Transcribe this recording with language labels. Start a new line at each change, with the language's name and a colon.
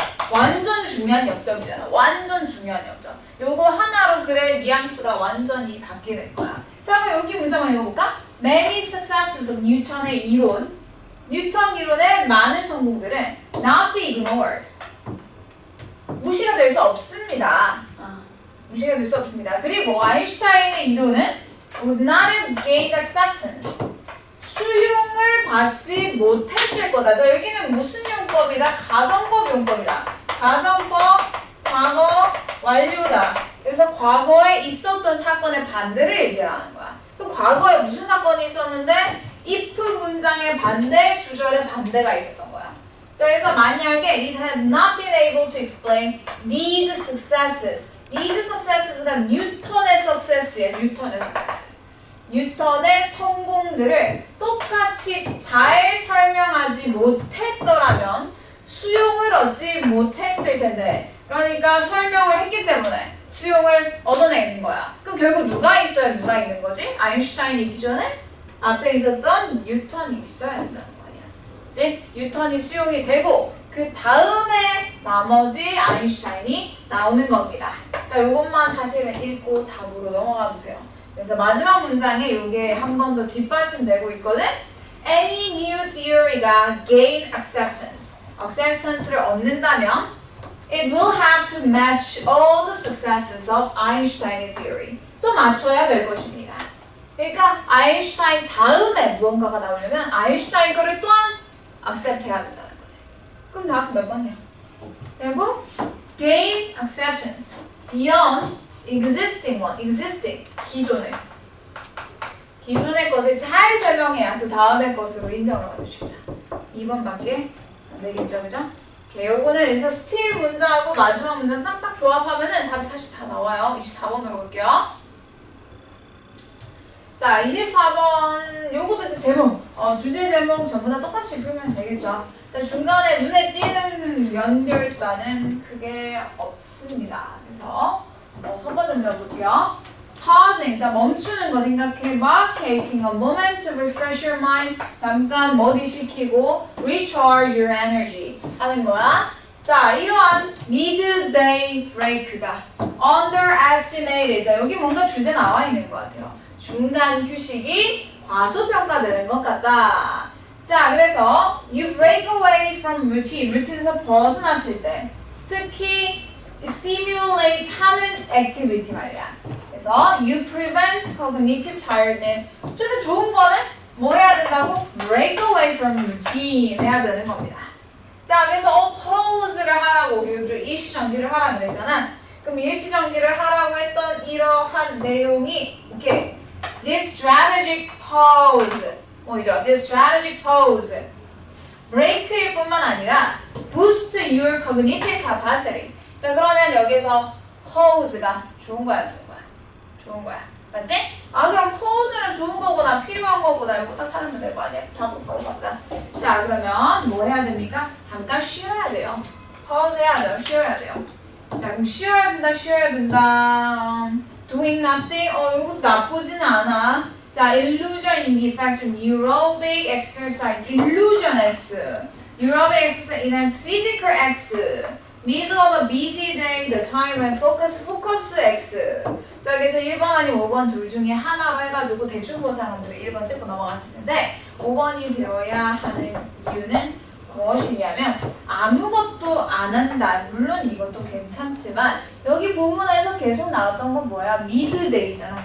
Korean: 완전 중요한 역점이잖아. 완전 중요한 역점. 요거 하나로 그래 뉘앙스가 완전히 바뀌는 거야. 자, 그럼 여기 문장만 읽어볼까?
English: Many successes of
Korean: 뉴턴의 이론, 뉴턴 이론의 많은 성공들은
English: not be ignored.
Korean: 무시가 될 수 없습니다. 무시가 될 수 없습니다. 그리고 아인슈타인의 이론은
English: would not have gained acceptance.
Korean: 수용을 받지 못했을 거다. 자, 여기는 무슨 용법이다? 가정법 용법이다. 가정법, 과거, 완료다. 그래서 과거에 있었던 사건의 반대를 얘기하는 거야. 그 과거에 무슨 사건이 있었는데 if 문장의 반대, 주절의 반대가 있었던 거야. 자, 그래서 만약에
English: it had not been able to explain these successes.
Korean: these successes가 뉴턴의 success예요. 뉴턴의 success. 뉴턴의 성공들을 똑같이 잘 설명하지 못했더라면 수용을 얻지 못했을 텐데, 그러니까 설명을 했기 때문에 수용을 얻어내는 거야. 그럼 결국 누가 있어야 누가 있는 거지? 아인슈타인이 있기 전에 앞에 있었던 뉴턴이 있어야 된다는 거 아니야. 그치? 뉴턴이 수용이 되고 그 다음에 나머지 아인슈타인이 나오는 겁니다. 자, 요것만 사실은 읽고 답으로 넘어가도 돼요. 그래서 마지막 문장에 요게 한 번 더 뒷받침되고 있거든?
English: Any new theory가 gain acceptance.
Korean: acceptance를 얻는다면
English: it will have to match all the successes of Einstein's theory.
Korean: 또 맞춰야 될 것입니다. 그러니까 아인슈타인 다음에 무언가가 나오려면 아인슈타인 거를 또한 accept 해야 된다는 거지. 그럼 답 몇 번이야? 결국
English: gain acceptance beyond existing one,
Korean: existing 기존의 것을 잘 설명해야 그 다음의 것으로 인정을 받을 수 있다. 2번밖에 안 되겠죠, 그죠? 오케이, 요거는 여기서 still 문장하고 마지막 문장 딱딱 조합하면은 답이 사실 다 나와요. 24번으로 볼게요. 자, 24번 요것도 이제 제목, 주제 제목 전부 다 똑같이 풀면 되겠죠. 자, 중간에 눈에 띄는 연결사는 크게 없습니다. 그래서 첫 번째 문제 볼게요. pausing, 자 멈추는 거 생각해. 막
English: taking a moment to refresh your mind,
Korean: 잠깐 머리 식히고
English: recharge your energy
Korean: 하는 거야. 자, 이러한
English: midday break
Korean: 가 underestimated. 자, 여기 뭔가 주제 나와 있는 것 같아요. 중간 휴식이 과소평가되는 것 같다. 자, 그래서
English: you break away from routine,
Korean: 루틴에서 벗어났을 때 특히 stimulate 하는 activity 말이야. 그래서
English: you prevent cognitive tiredness.
Korean: 좀 더 좋은 거는 뭐 해야 된다고?
English: break away from routine
Korean: 해야 되는 겁니다. 자, 그래서 pause를 하라고 일시정지를 하라고 그랬잖아. 그럼 일시정지를 하라고 했던 이러한 내용이 이렇게 this strategic pause 뭐죠?
English: this strategic pause break일
Korean: 뿐만 아니라
English: boost your cognitive capacity.
Korean: 자, 그러면 여기서 pause가 좋은 거야, 좋은 거야? 좋은 거야. 맞지? 아, 그럼 pause는 좋은 거구나, 필요한 거구나. 이거 딱 찾으면 될 거 아니야? 다음 바로 가자. 자, 그러면 뭐 해야 됩니까? 잠깐 쉬어야 돼요. pause 해야 돼요. 쉬어야 돼요. 자, 그럼 쉬어야 된다, 쉬어야 된다. doing nothing? 이거 나쁘지는 않아.
English: 자, illusion in the effects of aerobic exercise. illusion X. aerobic exercise enhance physical X. middle of a busy day, the time when focus X.
Korean: 자, 그래서 1번 아니면 5번 둘 중에 하나로 해가지고 대충 본 사람들은 1번 찍고 넘어갔을 텐데 5번이 되어야 하는 이유는 무엇이냐면 아무것도 안 한다. 물론 이것도 괜찮지만 여기 부문에서 계속 나왔던 건 뭐야? 미드데이잖아.